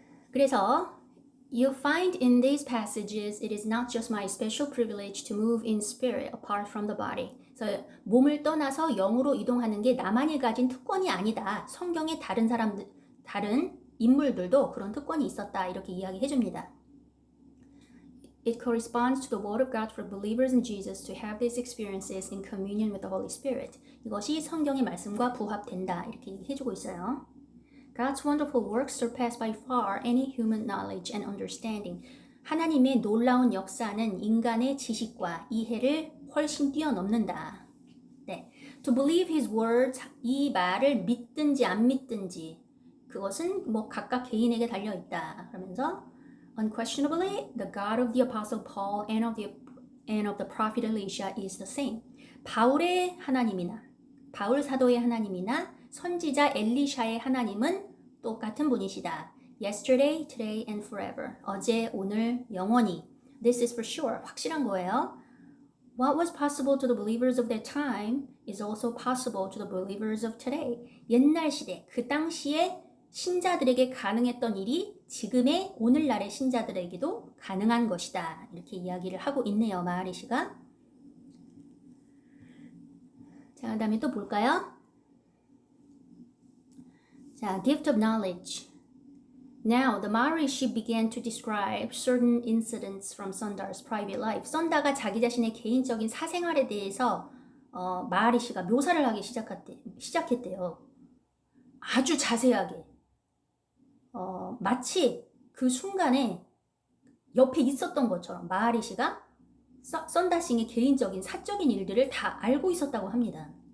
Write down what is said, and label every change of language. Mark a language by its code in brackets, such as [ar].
[ko] 그래서 [en] You find in these passages it is not just my special privilege to move in spirit apart from the body. [ko] 그래서 몸을 떠나서 영으로 이동하는 게 나만이 가진 특권이 아니다. 성경의 다른 사람들, 다른 인물들도 그런 특권이 있었다. 이렇게 이야기해 줍니다. [en] It corresponds to the word of God for believers in Jesus to have these experiences in communion with the Holy Spirit. [ko] 이것이 성경의 말씀과 부합된다. 이렇게 해주고 있어요. [en] God's wonderful works surpass by far any human knowledge and understanding. [ko] 하나님의 놀라운 역사는 인간의 지식과 이해를 훨씬 뛰어넘는다. 네. [en] To believe his words, [ko] 이 말을 믿든지 안 믿든지 그것은 뭐 각각 개인에게 달려 있다. 그러면서 [en] Unquestionably, the God of the Apostle Paul and of the prophet Elisha is the same. [ko] 바울의 하나님이나 바울 사도의 하나님이나 선지자 엘리샤의 하나님은 똑같은 분이시다. [en] Yesterday, today, and forever. [ko] 어제, 오늘, 영원히. [en] This is for sure. [ko] 확실한 거예요. [en] What was possible to the believers of that time is also possible to the believers of today. [ko] 옛날 시대, 그 당시에 신자들에게 가능했던 일이 지금의 오늘날의 신자들에게도 가능한 것이다. 이렇게 이야기를 하고 있네요. 마하리시가. 자, 그 다음에 또 볼까요? [en] 자, gift of knowledge. Now, the Maharishi began to describe certain incidents from Sundar's private life. [ko] 선다가 자기 자신의 개인적인 사생활에 대해서 마하리시가 묘사를 하기 시작했대요. 아주 자세하게. 마치 그 순간에 옆에 있었던 것처럼 마하리시가 선다싱의 개인적인 사적인 일들을 다 알고 있었다고 합니다.